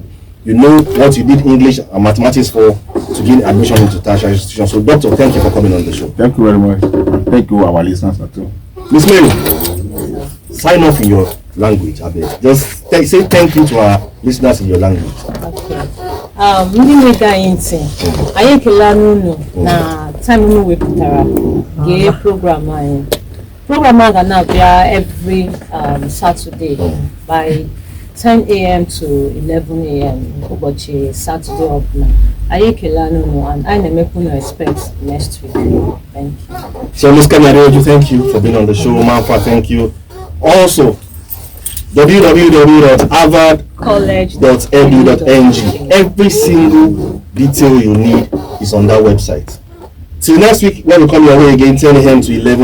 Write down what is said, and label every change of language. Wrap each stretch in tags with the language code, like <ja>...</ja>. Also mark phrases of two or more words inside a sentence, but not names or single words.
<en>You know what you did English and mathematics for to gain admission into tertiary institutions. So, Doctor, thank you for coming on the show. Thank you very much. Thank you, our listeners too. Miss Mary, sign off in your language. I beg. Just say thank you to our listeners in your language. Okay.</en> <ig>Ndị na-ege anyị ntị, anyị ekele unu na time unu wepụtara gee program anyị. Program a ga na-abịa</ig> <en>every Saturday by</en> <ig>10 a.m. to 11 a.m. ụbọchị Saturday ọbụla. Anyị ekele unu and anyị na-emekwa unu</ig> <en>expect next week. Thank you. So, Ms. Kanareoju, thank you for being on the show. Manfa, thank you. Also, www.harvardcollege.edu.ng. Every single detail you need is on that website. Till next week, when we come your way again, 10 a.m.</en>